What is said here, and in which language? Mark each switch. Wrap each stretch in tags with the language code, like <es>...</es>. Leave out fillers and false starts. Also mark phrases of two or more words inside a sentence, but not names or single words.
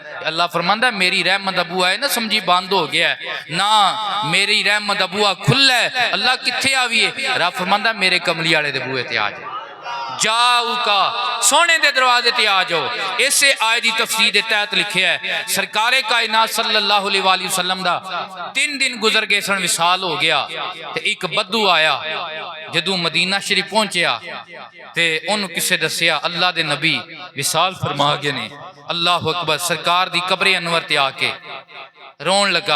<pa>ਅੱਲਾਹ ਫ਼ਰਮਾਂਦਾ ਮੇਰੀ ਰਹਿਮਤ ਦਾ ਬੂਹਾ ਹੈ ਨਾ ਸਮਝੀ ਬੰਦ ਹੋ ਗਿਆ ਹੈ ਨਾ, ਮੇਰੀ ਰਹਿਮਤ ਦਾ ਬੂਹਾ ਖੁੱਲ੍ਹਾ ਹੈ। ਅੱਲਾਹ ਕਿੱਥੇ ਆਵੀਏ? ਰੱਬ ਫ਼ਰਮਾਂਦਾ ਮੇਰੇ ਕਮਲੀ ਵਾਲੇ ਦੇ ਬੂਹੇ ਤੇ ਆ ਜਾ, ਜਾਊ ਕਾ ਸੋਨੇ ਦੇ ਦਰਵਾਜ਼ੇ ਤੇ ਆ ਜਾਓ। ਇਸੇ ਆਇਤ ਦੀ ਤਫ਼ਸੀਰ ਦੇ ਤਹਿਤ ਲਿਖਿਆ ਹੈ ਸਰਕਾਰੇ ਕਾਇਨਾਤ</pa> <ar>صلى الله عليه وسلم</ar> <pa>ਦਾ 3 ਦਿਨ ਗੁਜ਼ਰ ਗਏ ਸਨ, ਵਿਸਾਲ ਹੋ ਗਿਆ ਤੇ ਇੱਕ ਬੱਦੂ ਆਇਆ। ਜਦੋਂ ਮਦੀਨਾ ਸ਼ਰੀਫ਼ ਪਹੁੰਚਿਆ ਤੇ ਉਨ੍ਹੋਂਨੇ ਕਿਸੇ ਦੱਸਿਆ ਅੱਲਾਹ ਦੇ ਨਬੀ ਵਿਸਾਲ ਫ਼ਰਮਾ ਗਏ ਨੇ।</pa> <ar>الله أكبر.</ar> <pa>ਸਰਕਾਰ ਦੀ ਕਬਰੇ ਅਨਵਰ ਤੇ ਆ ਕੇ ਰੋਣ ਲੱਗਾ।</pa>